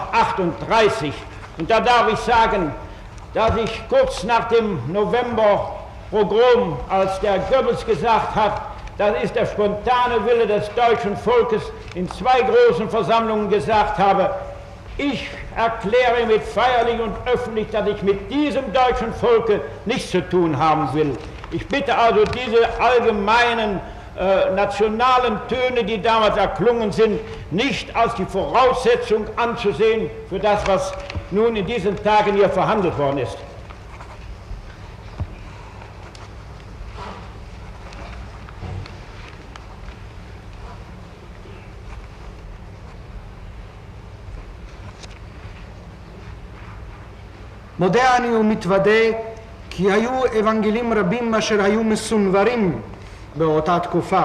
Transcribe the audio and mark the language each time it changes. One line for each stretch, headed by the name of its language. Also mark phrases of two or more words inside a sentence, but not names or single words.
German: Und da darf ich sagen, dass ich kurz nach dem November-Pogrom, als der Goebbels gesagt hat, das ist der spontane Wille des deutschen Volkes, in 2 großen Versammlungen gesagt habe, ich erkläre mit feierlich und öffentlich, dass ich mit diesem deutschen Volke nichts zu tun haben will. Ich bitte also, diese allgemeinen nationalen Töne, die damals erklungen sind, nicht als die Voraussetzung anzusehen für das, was nun in diesen Tagen hier verhandelt worden ist.
Hebrew: מודה אני ומתוודה כי היו אבנגלים רבים אשר היו מסונברים באותה תקופה.